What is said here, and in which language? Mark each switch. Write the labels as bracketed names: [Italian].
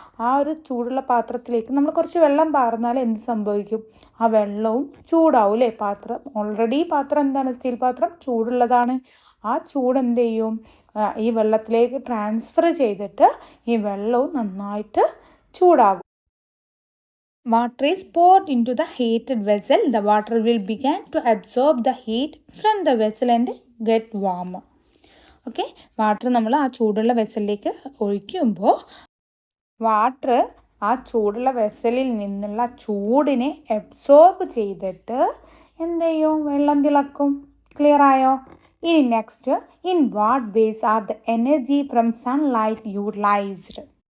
[Malayalam] ആ ഒരു ചൂടുള്ള പാത്രത്തിലേക്ക് നമ്മൾ കുറച്ച് വെള്ളം പാർന്നാൽ എന്ത് സംഭവിക്കും, ആ വെള്ളവും ചൂടാവും അല്ലേ. പാത്രം ഓൾറെഡി, പാത്രം എന്താണ്, സ്റ്റീൽ പാത്രം ചൂടുള്ളതാണ്. ആ ചൂട് എന്ത് ചെയ്യും, ഈ വെള്ളത്തിലേക്ക് ട്രാൻസ്ഫർ ചെയ്തിട്ട് ഈ വെള്ളവും നന്നായിട്ട് ചൂടാകും. [English] Water is poured into the heated vessel. The water will begin to absorb the heat from the vessel and get warmer. [Malayalam] Okay, water നമ്മൾ ആ ചൂടുള്ള വെസലിലേക്ക് ഒഴിക്കുമ്പോൾ വാട്ടർ ആ ചൂടുള്ള വെസലിൽ നിന്നുള്ള ചൂടിനെ അബ്സോർബ് ചെയ്തിട്ട് എന്ത് ചെയ്യും, വെള്ളം തിളക്കും. ക്ലിയർ ആയോ? ഇനി [English] Next, in what ways are the energy from sunlight utilised.